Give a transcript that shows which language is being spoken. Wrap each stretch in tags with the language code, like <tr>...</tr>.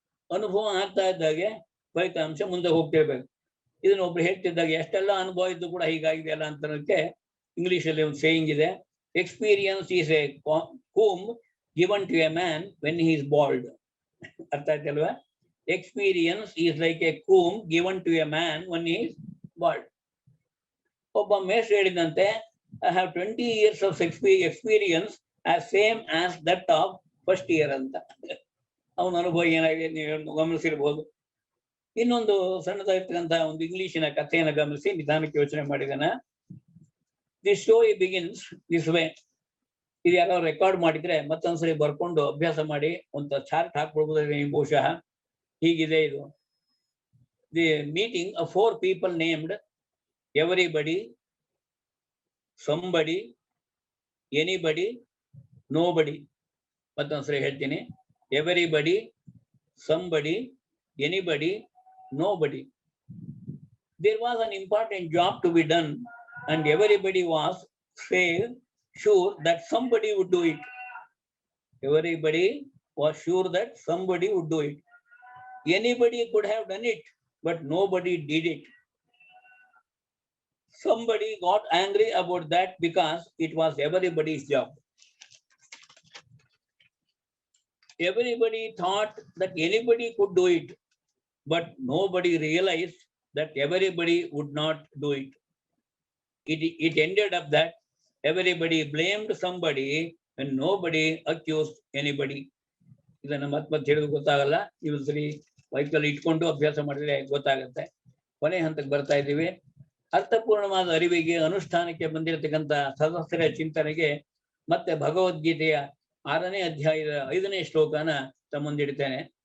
<kn>ಅನುಭವ ಆಗ್ತಾ ಇದ್ದಾಗೆ ಫಲಿತಾಂಶ ಮುಂದೆ ಹೋಗ್ತಿರ್ಬೇಕು. ಇದನ್ನ ಒಬ್ರು ಹೇಳ್ತಿದ್ದಾಗ ಎಷ್ಟೆಲ್ಲ ಅನುಭವ ಇದ್ದು ಕೂಡ ಹೀಗಾಗಿದೆ ಅಲ್ಲ ಅಂತನಕ್ಕೆ ಇಂಗ್ಲಿಷಲ್ಲಿ ಒಂದು ಸೇಯಿಂಗ್ ಇದೆ:</kn> <en>Experience is a comb given to a man when he is bald.</en> <kn>ಅರ್ಥ ಆಯ್ತಲ್ವಾ?</kn> <en>Experience is like a comb given to a man when he is bald.</en> <kn>ಒಬ್ಬ ಮೇಷ್ಟ್ರು ಹೇಳಿದಂತೆ,</kn> <en>I have 20 years of experience as same as that of first year ಅಂತ.</en> <kn>ಅವನ ಅನುಭವ ಏನಾಗಿದೆ ನೀವು ಗಮನಿಸಿರ್ಬೋದು. ಇನ್ನೊಂದು ಸಣ್ಣದಾಗಿರ್ತಕ್ಕಂತಹ ಒಂದು ಇಂಗ್ಲಿಷಿನ ಕಥೆಯನ್ನು ಗಮನಿಸಿ ನಿಧಾನಕ್ಕೆ ಯೋಚನೆ ಮಾಡಿದಾನ.</kn> <en>This story begins this way.</en> <kn>ಇದು ಯಾರೋ ರೆಕಾರ್ಡ್ ಮಾಡಿದ್ರೆ ಮತ್ತೊಂದ್ಸರಿ ಬರ್ಕೊಂಡು ಅಭ್ಯಾಸ ಮಾಡಿ ಒಂದು ಚಾರ್ಟ್ ಹಾಕ್ಬಿಡ್ಬೋದು ನೀವು ಬಹುಶಃ. ಹೀಗಿದೆ ಇದು:</kn> <en>The meeting of 4 people named everybody, somebody, anybody, nobody.</en> <kn>ಮತ್ತೊಂದ್ಸರಿ ಹೇಳ್ತೀನಿ:</kn> <en>everybody, somebody, anybody, nobody. There was an important job to be done and everybody was sure that somebody would do it. Everybody was sure that somebody would do it. Anybody could have done it, but nobody did it. Somebody got angry about that because it was everybody's job. Everybody thought that anybody could do it, but nobody realized that everybody would not do it. It ended up that everybody blamed somebody and nobody accused anybody.</en> <kn>ಇದನ್ನ ಮತ್ತೆ ಹೇಳಿದ್ರು ಗೊತ್ತಾಗಲ್ಲ. ನೀವು ಸರಿ vehicle ಇಟ್ಕೊಂಡು ಅಭ್ಯಾಸ ಮಾಡಿದ್ರೆ ಗೊತ್ತಾಗುತ್ತೆ. ಕೊನೆ ಹಂತಕ್ಕೆ ಬರ್ತಾ ಇದ್ದೀವಿ. ಅರ್ಥಪೂರ್ಣವಾದ ಅರಿವಿಗೆ, ಅನುಷ್ಠಾನಕ್ಕೆ ಬಂದಿರತಕ್ಕಂಥ ಸದಸ್ಯರ ಚಿಂತನೆಗೆ ಮತ್ತೆ ಭಗವದ್ಗೀತೆಯ 6ನೇ ಅಧ್ಯಾಯದ 5ನೇ ಶ್ಲೋಕನ ತಮ್ಮಂದಿಡ್ತೇನೆ.</kn>